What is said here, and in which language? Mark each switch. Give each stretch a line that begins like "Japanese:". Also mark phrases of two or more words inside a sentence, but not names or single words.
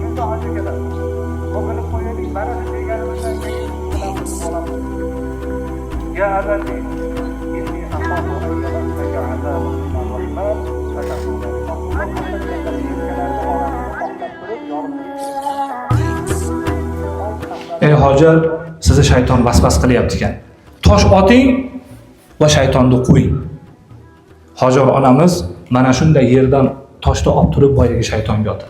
Uzbek: hoca keladi. Bu bilib qo'yaylik, mana shu deganimizdan keyin bilamiz olamiz.
Arabic: يا أبت، إني أخاف أن يمسك عذاب من الرحمن فتكون
Uzbek: ey hoji, sizni shayton vasvas qilyapti ekan. Tosh oting va shaytonni qo'ying. Hojar onamiz mana shunday yerdan toshni olib turib boyagi shaytonga otadi.